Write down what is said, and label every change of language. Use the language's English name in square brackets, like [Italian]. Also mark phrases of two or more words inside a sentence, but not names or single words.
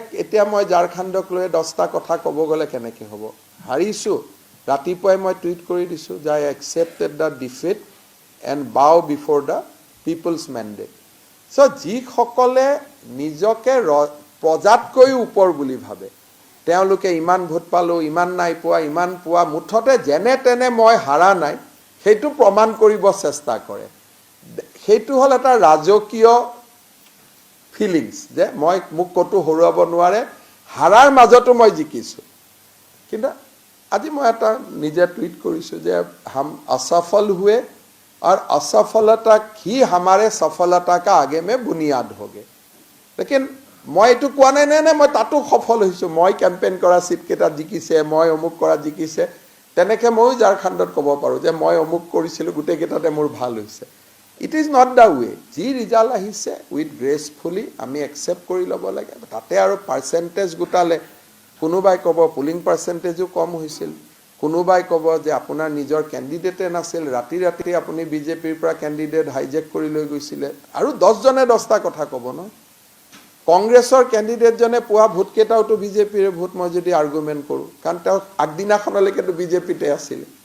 [Assamese] এতিয়া মই ঝাৰখণ্ডক লৈ 10টা কথা ক'ব গ'লে কেনেকৈ হ'ব হাৰিছোঁ ৰাতিপুৱাই মই টুইট কৰি দিছোঁ যে [English] I accepted the defeat and bow before the people's mandate [Assamese] চ' যিসকলে নিজকে প্ৰজাতকৈ ওপৰ বুলি ভাবে তেওঁলোকে ইমান ভোট পালোঁ ইমান নাই পোৱা ইমান পোৱা মুঠতে যেনে তেনে মই হাৰা নাই সেইটো প্ৰমাণ কৰিব চেষ্টা কৰে সেইটো হ'ল এটা ৰাজকীয় ফিলিংছ যে মই মোক কতো হৰুৱাব নোৱাৰে হাৰাৰ মাজতো মই জিকিছোঁ কিন্তু আজি মই এটা নিজে টুইট কৰিছোঁ যে [Hindi] हम असफल हुए और असफलता ही हमारे सफलता का आगे में बुनियाद होगे लेकिन [Assamese] মই এইটো কোৱা নাই নে মই তাতো সফল হৈছোঁ মই কেম্পেইন কৰা সিট কেইটা জিকিছে মই অমুক কৰা জিকিছে তেনেকৈ ময়ো ঝাৰখণ্ডত ক'ব পাৰোঁ যে মই অমুক কৰিছিলোঁ গোটেইকেইটাতে মোৰ ভাল হৈছে [English] It is not the way [Assamese] যি ৰিজাল্ট আহিছে [English] with gracefully [Assamese] আমি একচেপ্ট কৰি ল'ব লাগে তাতে আৰু পাৰ্চেণ্টেজ গোটালে কোনোবাই ক'ব [English] polling percentageo [Assamese] কম হৈছিল কোনোবাই ক'ব যে আপোনাৰ নিজৰ কেণ্ডিডেটে নাছিল ৰাতি ৰাতি আপুনি বিজেপিৰ পৰা [English] candidate hijack [Assamese] কৰি লৈ গৈছিলে আৰু 10জনে 10টা কথা ক'ব ন কংগ্ৰেছৰ কেণ্ডিডেটজনে পোৱা ভোট কেইটাওতো বিজেপিৰ ভোট মই যদি আৰ্গুমেণ্ট কৰোঁ কাৰণ তেওঁ আগদিনাখনলৈকেতো বিজেপিতে আছিল